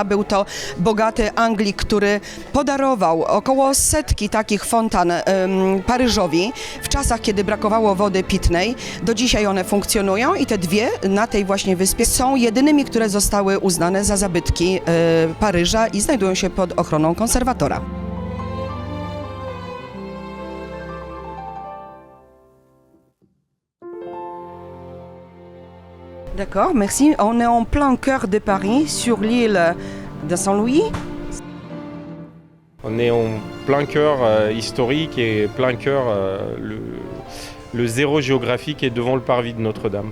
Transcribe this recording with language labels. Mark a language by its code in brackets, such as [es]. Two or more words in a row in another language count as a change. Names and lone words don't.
[pl] Był to bogaty Anglik, który podarował około 100 takich fontan Paryżowi w czasach, kiedy brakowało wody pitnej. Do dzisiaj one funkcjonują i te 2 na tej właśnie wyspie są jedynymi, które zostały uznane za zabytki Paryża i znajdują się pod ochroną konserwatora. [fr] D'accord, merci. On est en plein cœur de Paris, sur l'île de Saint-Louis. On est en plein cœur historique et plein cœur, le zéro géographique est devant le parvis de Notre-Dame.